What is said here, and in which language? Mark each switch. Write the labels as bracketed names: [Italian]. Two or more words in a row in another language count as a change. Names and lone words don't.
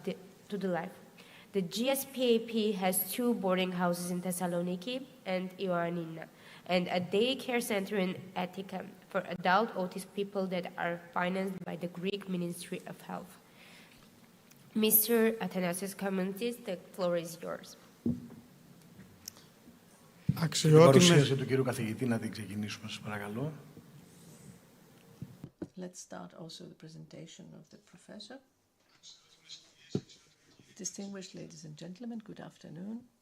[English] The GSPAP has 2 boarding houses in Thessaloniki and Ioannina, and a daycare center in Attica for adult autistic people that are financed by the Greek Ministry of Health. Mr. Athanasios Kamoutsis, the floor is yours. [Greek] Την παρουσίαση του κύριου καθηγητή να την ξεκινήσουμε, σας παρακαλώ. [English] Let's start also the presentation of the professor. Distinguished ladies and gentlemen, good afternoon.